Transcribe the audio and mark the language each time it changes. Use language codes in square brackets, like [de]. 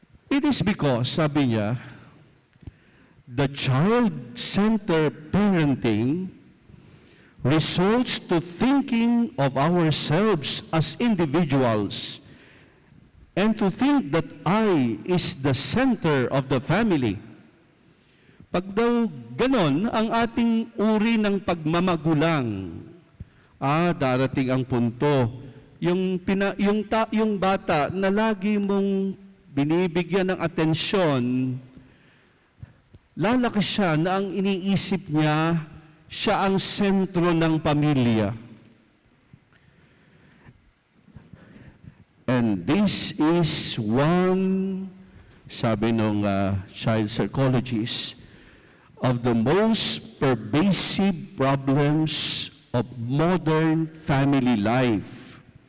[en] It is because, [tl] sabi niya, [en] the child-centered parenting results to thinking of ourselves as individuals and to think that I is the center of the family. [tl] Pag daw ganon ang ating uri ng pagmamagulang, darating ang punto, yung bata na lagi mong binibigyan ng atensyon, lalaki siya na ang iniisip niya, siya ang sentro ng pamilya. [en] And this is one, [tl] sabi ng [en] child psychologist, of the most pervasive problems of modern family life.